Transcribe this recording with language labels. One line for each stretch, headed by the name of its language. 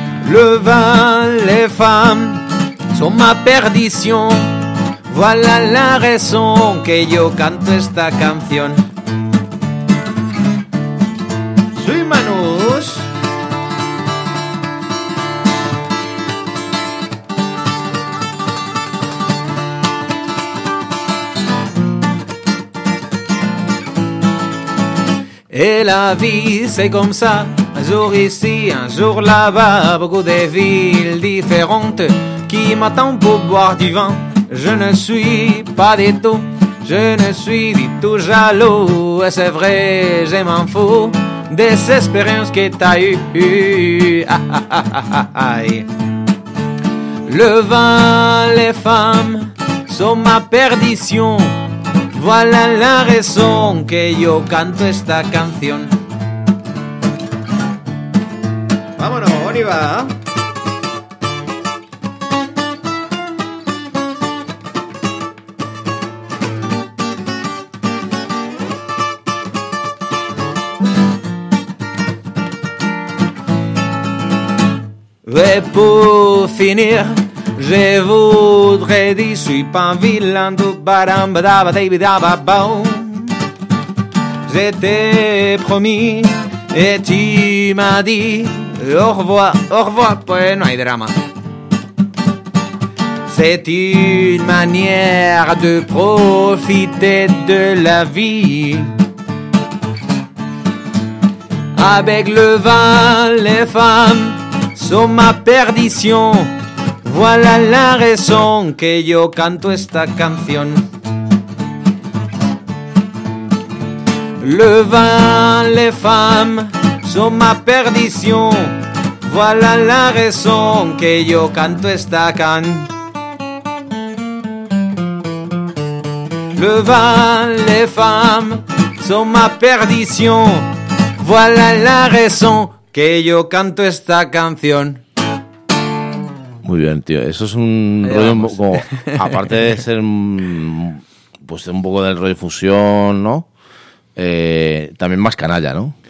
French: Le vin, les femmes sont ma perdition. Voilà la raison que
Spanish: yo canto esta canción.
French: Suis manos. Et la vie c'est comme ça. Un jour ici, un jour là-bas, beaucoup de villes différentes qui m'attendent pour boire du vin. Je ne suis pas du tout, je ne suis du tout jaloux. Et c'est vrai, je m'en fous des expériences que t'as eues. Ah, ah, ah, ah, ah. Le vin, les femmes sont ma perdition. Voilà la raison que
Spanish: yo canto esta canción. Vámonos,
French: on y va. Et pour finir, je voudrais dire, je suis pas un vilain de barambadaba, davidababao. Je t'ai promis et tu m'as dit. Au revoir,
Spanish: pues no hay drama.
French: C'est une manière de profiter de la vie. Avec le vin, les femmes sont ma perdition. Voilà la raison que
Spanish: yo canto esta canción.
French: Le vin, les femmes sont ma perdition. Voilà la raison que
Spanish: yo canto esta can.
French: Le vin, les femmes sont ma perdition. Voilà la raison que
Spanish: yo canto esta canción. Muy bien, tío. Eso es un rollo un poco, aparte de ser pues un poco del rollo fusión, ¿no? También más canalla, ¿no?